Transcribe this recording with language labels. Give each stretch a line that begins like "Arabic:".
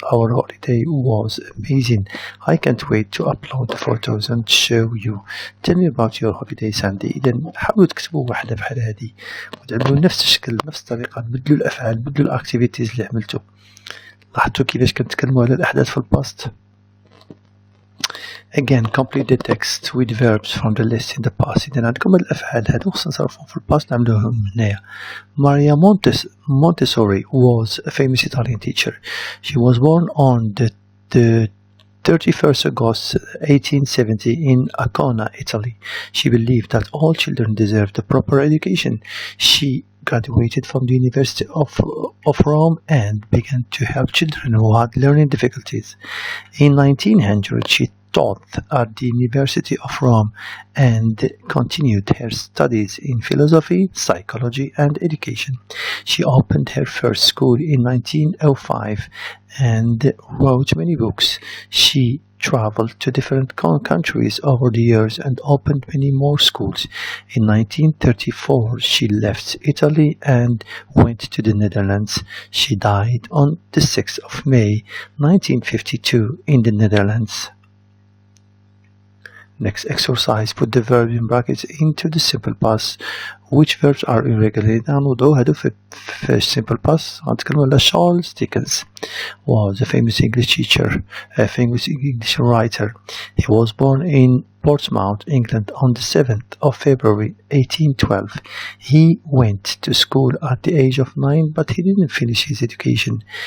English: Our holiday was amazing. I can't wait to upload the photos and show you. Tell me about your holiday, Sandy.
Arabic: إذا حاولوا تكتبوا واحدة بحال هذه وتعملوا نفس الشكل نفس الطريقة، بدلوا الأفعال، بدلوا الأكتيفيتيز اللي عملتوا. لاحظتوا كيفاش كنتكلموا على الأحداث في الباست.
English: Again, complete the text with verbs from the list in the past.
Arabic: إذا عندكم الأفعال هذو خصنا نصرفهم في الباست نعملوهم هنايا.
English: Maria Montessori was a famous Italian teacher. She was born on the 31st August 1870 in Ancona, Italy. She believed that all children deserved a proper education. She graduated from the University of Rome and began to help children who had learning difficulties. In 1900, she taught at the University of Rome and continued her studies in philosophy, psychology, and education. She opened her first school in 1905 and wrote many books. She traveled to different countries over the years and opened many more schools. In 1934, she left Italy and went to the Netherlands. She died on the 6th of May 1952 in the Netherlands. Next exercise, put the verb in brackets into the simple past. Which verbs are irregular?
Arabic: نوضعوا هادو في simple past. غنتكلموا على
English: Charles Dickens was a famous English teacher, a famous English writer. He was born in Portsmouth, England on the 7th of February 1812. He went to school at the age of 9, but he didn't finish his education.